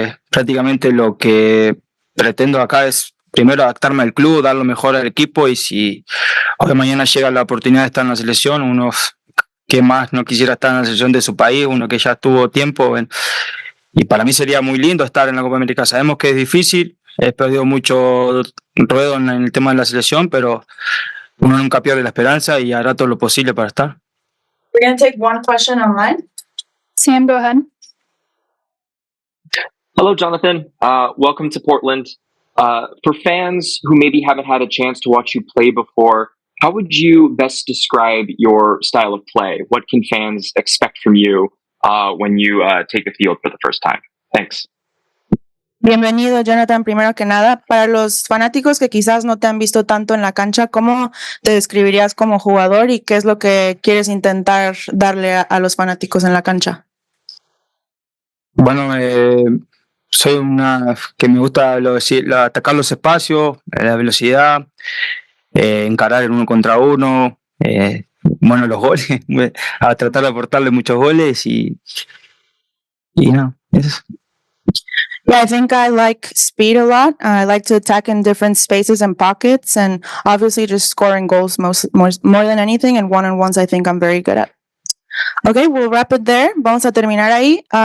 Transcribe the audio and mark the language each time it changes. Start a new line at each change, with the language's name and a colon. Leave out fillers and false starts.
Spanish: Prácticamente lo que pretendo acá es primero adaptarme al club, dar lo mejor al equipo, y si hoy mañana llega la oportunidad de estar en la selección, uno que más no quisiera estar en la selección de su país, uno que ya estuvo tiempo, y para mí sería muy lindo estar en la Copa América. Sabemos que es difícil, he perdido mucho ruedo en el tema de la selección, pero uno nunca pierde la esperanza y hará todo lo posible para estar.
English: We're going to take one question online. Sam, go ahead. Hello, Jonathan. Welcome to Portland. For fans who maybe haven't had a chance to watch you play before, how would you best describe your style of play? What can fans expect from you when you take the field for the first time? Thanks.
Spanish: Bienvenido, Jonathan. Primero que nada, para los fanáticos que quizás no te han visto tanto en la cancha, ¿cómo te describirías como jugador y qué es lo que quieres intentar darle a los fanáticos en la cancha? Bueno, soy una que me gusta atacar los espacios, la velocidad, encarar el 1 contra 1, bueno, los goles, a tratar de aportarle muchos goles y no, eso.
English: Yeah, I think I like speed a lot. I like to attack in different spaces and pockets, and obviously just scoring goals more than anything, and one-on-ones I think I'm very good at. Okay, we'll wrap it there.
Spanish: Vamos a terminar ahí.